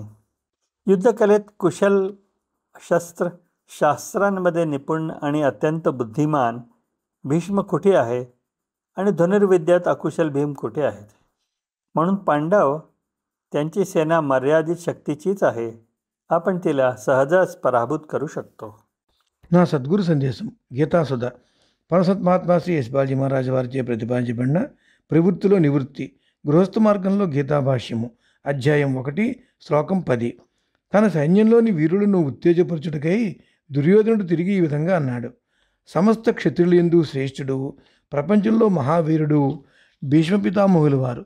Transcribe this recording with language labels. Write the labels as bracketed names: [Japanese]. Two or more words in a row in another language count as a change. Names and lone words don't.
[Marathi] युद्धकलेत कुशल, शस्त्र शास्त्रांमध्ये निपुण आणि अत्यंत बुद्धिमान भीष्म कुठे आहे आणि धनुर्विद्यात अकुशल भीम कुठे आहेत? म्हणून पांडव त्यांची सेना मर्यादित शक्तीचीच आहे, आपण तिला सहजच पराभूत करू शकतो। [Telugu] నా సద్గురు సందేశం గీతాసుధ పరసత్ మహాత్మా శ్రీ యశ్పాల్జీ మహారాజు వారిచే ప్రతిపాదించబడిన ప్రవృత్తిలో నివృత్తి గృహస్థ మార్గంలో గీతాభాష్యము అధ్యాయం 1 శ్లోకం 10। తన సైన్యంలోని వీరులను ఉత్తేజపరచుటకై దుర్యోధనుడు తిరిగి ఈ విధంగా అన్నాడు, సమస్త క్షత్రియులందు శ్రేష్ఠుడు, ప్రపంచంలో మహావీరుడు భీష్మ పితామహులు వారు।